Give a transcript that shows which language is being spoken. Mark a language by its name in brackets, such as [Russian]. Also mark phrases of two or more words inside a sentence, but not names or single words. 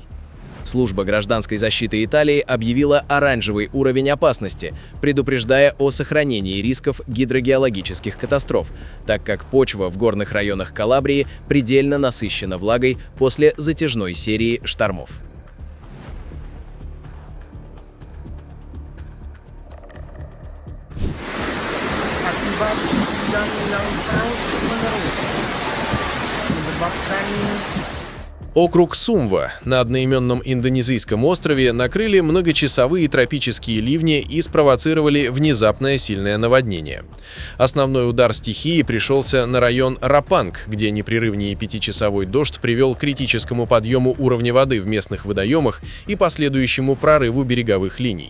[Russian] Служба гражданской защиты Италии объявила оранжевый уровень опасности, предупреждая о сохранении рисков гидрогеологических катастроф, так как почва в горных районах Калабрии предельно насыщена влагой после затяжной серии штормов. [Indonesian] Akibat hujan yang terus-menerus menyebabkan [Russian] Округ Сумва на одноименном индонезийском острове накрыли многочасовые тропические ливни и спровоцировали внезапное сильное наводнение. Основной удар стихии пришелся на район Рапанг, где непрерывнее 5-часовой дождь привел к критическому подъему уровня воды в местных водоемах и последующему прорыву береговых линий.